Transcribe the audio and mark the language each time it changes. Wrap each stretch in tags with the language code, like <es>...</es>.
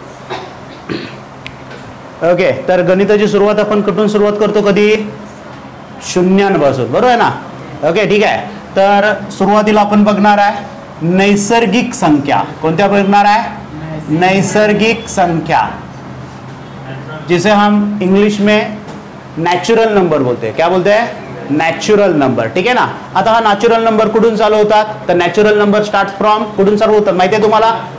<mr>Okay, तर गणिताची सुरुवात आपण कुठून सुरुवात करतो? कधी? शून्यांपासून, बरोबर आहे ना? ओके, ठीक आहे. तर सुरुवातीला आपण बघणार आहे नैसर्गिक संख्या. कोणत्या बघणार आहे?</mr> <hi>नैसर्गिक संख्या, जिसे हम इंग्लिश में नॅचरल नंबर बोलते हैं. क्या बोलते हैं?</hi> <mr>Natural number. ठीक आहे ना. आता हा नॅचरल नंबर कुठून चालू होतात? तर</mr> <en>natural number start from</en> <mr>कुठून चालू होतात माहिती आहे तुम्हाला?</mr>